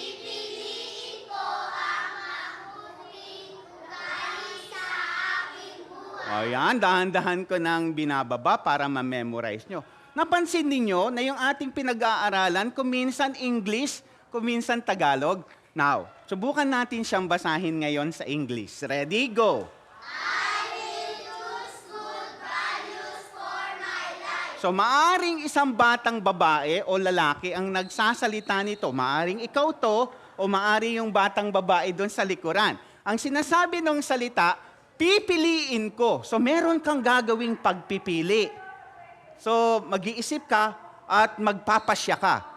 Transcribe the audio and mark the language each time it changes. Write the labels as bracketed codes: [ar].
[tl] Pipiliin ko ang mabubuting ugali sa aking buhay. Ayan, dahan-dahan ko nang binababa para ma-memorize nyo. Napansin ninyo na yung ating pinag-aaralan, kuminsan English, kuminsan Tagalog. Now, subukan natin siyang basahin ngayon sa English. [en] Ready? Go! I will choose good values for my life. [tl] So, maaring isang batang babae o lalaki ang nagsasalita nito. Maaring ikaw to o maaring yung batang babae doon sa likuran. Ang sinasabi ng salita, pipiliin ko. So, meron kang gagawing pagpipili. So, mag-iisip ka at magpapasya ka.